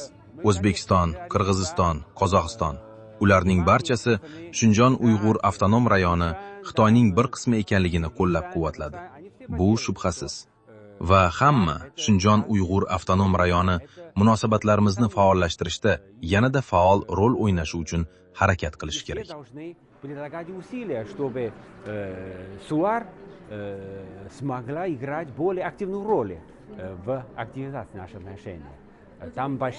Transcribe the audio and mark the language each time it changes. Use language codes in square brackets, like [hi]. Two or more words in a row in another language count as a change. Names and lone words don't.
[uz] O'zbekiston, Qirg'iziston, Qozog'iston ularning barchasi Shinjon Uyg'ur avtonom rayoni Xitoyning bir qismi ekanligini qo'llab-quvvatladi. Bu shubhasiz. Va hamma Shinjon Uyg'ur avtonom rayoni munosabatlarimizni faollashtirishda yanada faol rol o'ynashi uchun harakat qilish kerak. [ru] Прилагать усилия, чтобы СУАР смогла играть более активную роль в активизации наших отношений. Там большие